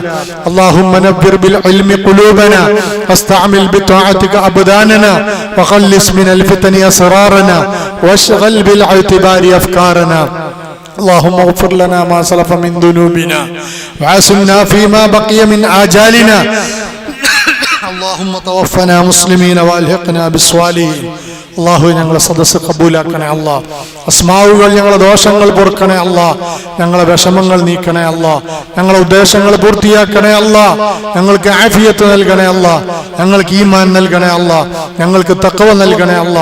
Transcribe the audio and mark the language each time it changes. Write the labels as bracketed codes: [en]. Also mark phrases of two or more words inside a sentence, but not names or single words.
[ar] اللهم نبر بالعلم قلوبنا واستعمل بطاعتك أبداننا وخلص من الفتن أسرارنا واشغل بالاعتبار أفكارنا. اللهم اغفر لنا ما سلف من ذنوبنا وعاصمنا فيما بقي من آجالنا. اللهم توفنا مسلمين والحقنا بالصالحين. [ml] അള്ളാഹു ഞങ്ങളെ സദസ്സ് കബൂലാക്കണേ അല്ലാ. അസ്മാവുകൾ ഞങ്ങളെ ദോഷങ്ങൾ പൊറുക്കണേ അല്ലാ. ഞങ്ങളെ വിഷമങ്ങൾ നീക്കണേ അല്ലാ. ഞങ്ങളെ ഉദ്ദേശങ്ങൾ പൂർത്തിയാക്കണേ അല്ലാ. ഞങ്ങൾക്ക് ആഫിയത്ത് നൽകണേ അല്ലാ. ഞങ്ങൾക്ക് ഈമാൻ നൽകണേ അല്ലാ. ഞങ്ങൾക്ക് തഖ്വ നൽകണേ അല്ലാ.